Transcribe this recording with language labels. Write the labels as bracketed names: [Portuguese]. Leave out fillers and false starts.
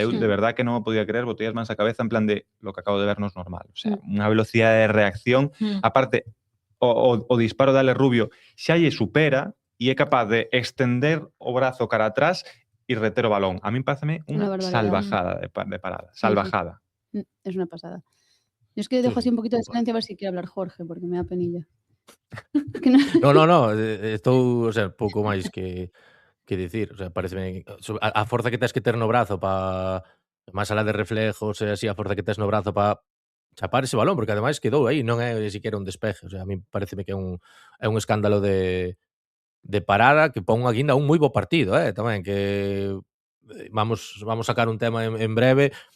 [Galician] Eu, de verdad, que non o podía creer, botei as mans á cabeza en plan [Spanish] de lo que acabo de ver [Galician] non es normal. O sea, unha velocidade de reacción. Aparte, o disparo de Ale Rubio xa lle supera e é capaz de extender o brazo cara atrás e reter o balón. A min pareceme unha salvajada de parada. [Spanish] Salvajada. Es una pasada. Yo es que dejo así un poquito de silencio a ver si quiere hablar Jorge, porque me da penilla. [Galician] No, estou, o sea, pouco máis que dicir, o sea, pareceme a forza que tes que ter no brazo para máis alá de reflejos e así, a forza que tes no brazo para chapar ese balón, porque ademais quedou aí, non é siquiera un despeje, o sea, a mí pareceme que é un escándalo de parada que pon a guinda un moi bo partido, tamén, que vamos sacar un tema en breve.